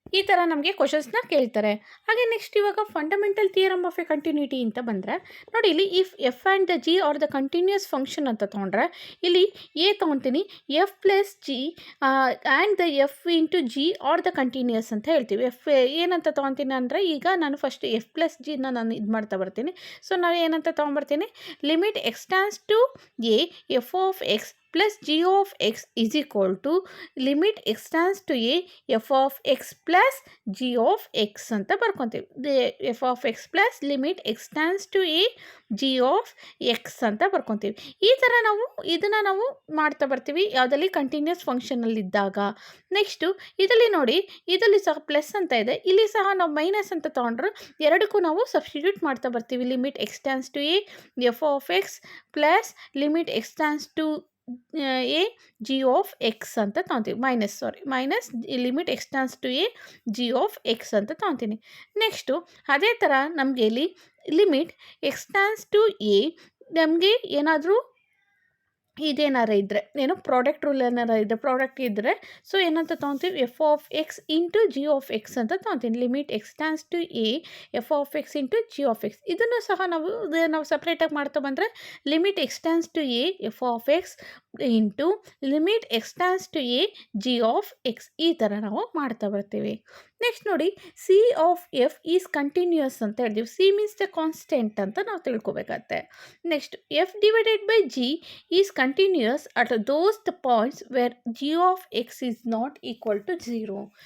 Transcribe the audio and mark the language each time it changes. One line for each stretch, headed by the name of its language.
Kannada: ಈ ಥರ ನಮಗೆ ಕ್ವಶನ್ಸ್ನ ಕೇಳ್ತಾರೆ. ಹಾಗೆ ನೆಕ್ಸ್ಟ್ ಇವಾಗ fundamental theorem of A continuity ಅಂತ ಬಂದರೆ ನೋಡಿ, ಇಲ್ಲಿ
English: if F and the G are the continuous function
Kannada: ಅಂತ ತೊಗೊಂಡ್ರೆ ಇಲ್ಲಿ A ತೊಗೊತೀನಿ,
English: f+g and the f into g are the continuous
Kannada: ಅಂತ ಹೇಳ್ತೀವಿ. ಏನಂತ ತೊಗೊತೀನಿ ಅಂದರೆ, ಈಗ ನಾನು ಫಸ್ಟ್ f+g ನಾನು ಇದು ಮಾಡ್ತಾ ಬರ್ತೀನಿ. ಸೊ ನಾವು ಏನಂತ ತೊಗೊಂಬರ್ತೀನಿ,
English: limit x → a f(x) plus g of x is equal to limit x → a f(x) plus g of x
Kannada: ಅಂತ ಬರ್ಕೊತೀವಿ.
English: f(x) plus limit x → a g of x
Kannada: ಅಂತ ಬರ್ಕೊತೀವಿ. ಈ ಥರ ಇದನ್ನು ನಾವು ಮಾಡ್ತಾ ಬರ್ತೀವಿ ಯಾವುದಲ್ಲಿ ಕಂಟಿನ್ಯೂಸ್ ಫಂಕ್ಷನಲ್ಲಿದ್ದಾಗ. ನೆಕ್ಸ್ಟು ಇದರಲ್ಲಿ ನೋಡಿ, ಇದರಲ್ಲಿ ಸಹ ಪ್ಲಸ್ ಅಂತ ಇದೆ, ಇಲ್ಲಿ ಸಹ ನಾವು ಮೈನಸ್ ಅಂತ ತೊಗೊಂಡ್ರೆ ಎರಡಕ್ಕೂ ನಾವು ಸಬ್ಸ್ಟಿಟ್ಯೂಟ್ ಮಾಡ್ತಾ ಬರ್ತೀವಿ.
English: limit x → a f(x) plus limit x → a g of x
Kannada: ಅಂತ ತೊಗೊತೀವಿ.
English: minus limit x → a g of x
Kannada: ಅಂತ ತೊಗೊತೀನಿ. ನೆಕ್ಸ್ಟು ಅದೇ ಥರ ನಮಗೆ ಇಲ್ಲಿ ಲಿಮಿಟ್ x → a ನಮಗೆ ಏನಾದರೂ ಇದೇನಾರ ಇದ್ದರೆ, ಪ್ರಾಡಕ್ಟ್ ರೂಲ್ ಏನಾರ ಇದ್ದರೆ, ಪ್ರಾಡಕ್ಟ್ ಇದ್ದರೆ ಸೊ ಏನಂತ ತೊಗೊತೀವಿ, f(x) into g of x ಅಂತ ತೊಗೊತೀನಿ.
English: Limit x → a f(x) into g of x.
Kannada: ಇದನ್ನು ಸಹ ನಾವು ಸಪ್ರೇಟಾಗಿ ಮಾಡ್ತಾ ಬಂದರೆ
English: Limit x → a f(x) into limit x → a g of x.
Kannada: ಈ ಥರ ನಾವು ಮಾಡ್ತಾ ಬರ್ತೀವಿ. ನೆಕ್ಸ್ಟ್ ನೋಡಿ,
English: c of f is continuous
Kannada: ಅಂತ ಹೇಳ್ತೀವಿ.
English: c means the constant
Kannada: ಅಂತ ನಾವು ತಿಳ್ಕೊಬೇಕಾಗತ್ತೆ.
English: Next f/g is continuous at those the points where g of x is not equal to 0.